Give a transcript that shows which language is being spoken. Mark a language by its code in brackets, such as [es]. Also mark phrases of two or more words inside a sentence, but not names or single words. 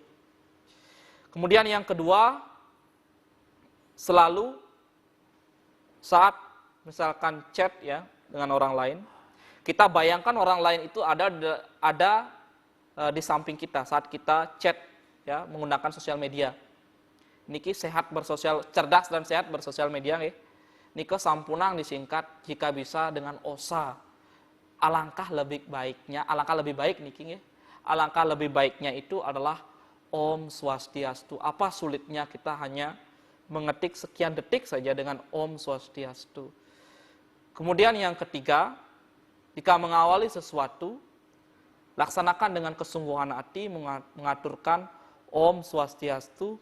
[id] Kemudian yang kedua, selalu saat misalkan chat ya dengan orang lain, kita bayangkan orang lain itu ada di samping kita saat kita chat ya menggunakan sosial media. Niki sehat bersosial, cerdas dan sehat bersosial media nggih. [ban] Niko sampunang [id] disingkat jika bisa dengan osa. Alangkah lebih baik niki nggih. Alangkah lebih baiknya itu adalah Om Swastiastu. Apa sulitnya kita hanya mengetik sekian detik saja dengan Om Swastiastu. Kemudian yang ketiga, jika mengawali sesuatu, laksanakan dengan kesungguhan hati, mengaturkan Om Swastiastu,